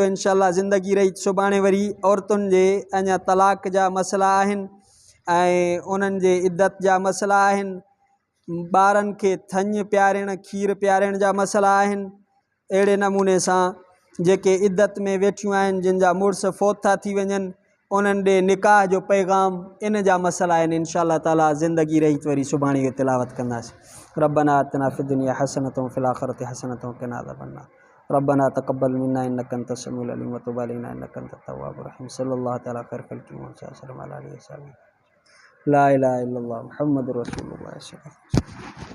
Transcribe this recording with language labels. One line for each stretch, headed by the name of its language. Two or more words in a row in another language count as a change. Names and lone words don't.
Sindhi: इंशाअल्लाह ज़िंदगी रही सुभाणे वरी औरतुनि जे अञा तलाक जा मसइला आहिनि ऐं उन्हनि जे इद्दत जा मसइला आहिनि, ॿारनि खे थञ पियारणु खीर पियारण जा मसइला आहिनि। अहिड़े नमूने सां जेके इद्दत में वेठियूं आहिनि, जिन जा मुड़ुस फ़ौत था थी वञनि, उन्हनि ॾे निकाह जो पैगाम, इन जा मसइला आहिनि।
Arabic: إن شاء الله تعالى
Sindhi: ज़िंदगी रही वरी सुभाणे इहो तिलावत कंदासीं।
Arabic: ربنا آتنا في الدنيا حسنة وفي الآخرة حسنة وقنا عذاب النار. ربنا تقبل منا إنك أنت السميع العليم وتب علينا إنك أنت التواب الرحيم. صلى الله تعالى خير خلقه وسلم على آله وصحابه. لا إله إلا الله محمد رسول الله.